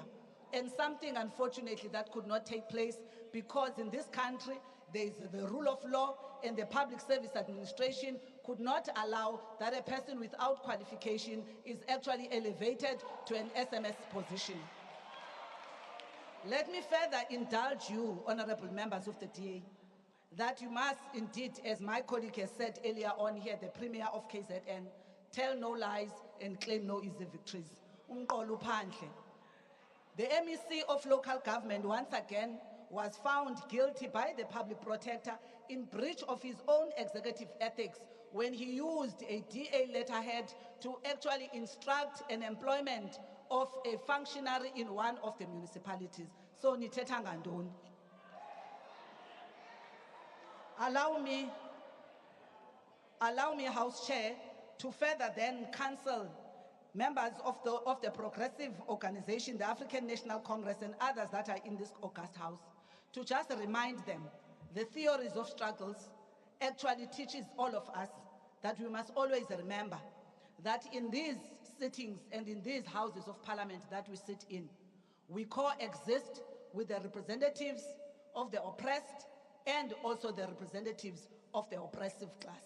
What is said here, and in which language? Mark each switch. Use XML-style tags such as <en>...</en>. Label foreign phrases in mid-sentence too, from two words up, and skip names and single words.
<en>And something, unfortunately, that could not take place because in this country, there is the rule of law, and the Public Service Administration could not allow that a person without qualification is actually elevated to an SMS position. Let me further indulge you, honorable members of the DA, that you must indeed, as my colleague has said earlier on here, the Premier of KZN, tell no lies and claim no easy victories.</en> <xh>Umqolo phandle.</xh> <en>The MEC of local government once again was found guilty by the public protector in breach of his own executive ethics when he used a DA letterhead to actually instruct an employment of a functionary in one of the municipalities.</en> <xh>So nithetha ngantoni?</xh> <en>Allow me, House Chair, to further then counsel members of the progressive organization, the African National Congress, and others that are in this august house, to just remind them the theories of struggles actually teaches all of us that we must always remember that in these sittings and in these houses of parliament that we sit in, we coexist with the representatives of the oppressed and also the representatives of the oppressive class.</en>